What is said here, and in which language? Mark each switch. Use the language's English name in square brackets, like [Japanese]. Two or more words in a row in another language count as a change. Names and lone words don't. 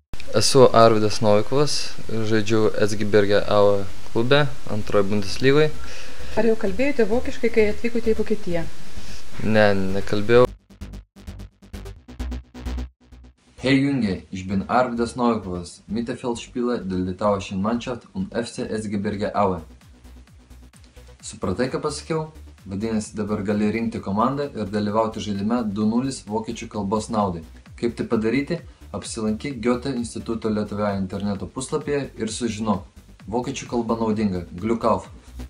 [Lithuanian] Esu Arvydas Novikovas, žaidžiu Erzgebirge Aue klube, antroje Bundeslygoje. Ar jau kalbėjote vokiškai, kai atvykote į Vokietiją? Ne, nekalbėjau. [German] Hey Junge, ich bin Arvydas Novikovas, Mittelfeldspieler der litauischen Mannschaft und FC Erzgebirge Aue. [Lithuanian] Supratai, ką pasakiau? Vadinasi, dabar gali rinkti komandą ir dalyvauti žaidime 2:0 vokiečių kalbos naudai. Kaip tai padaryti? Apsilankyk Goethe instituto Lietuvoje interneto puslapyje ir sužinok. Vokiečių kalba naudinga. [German] Glück auf!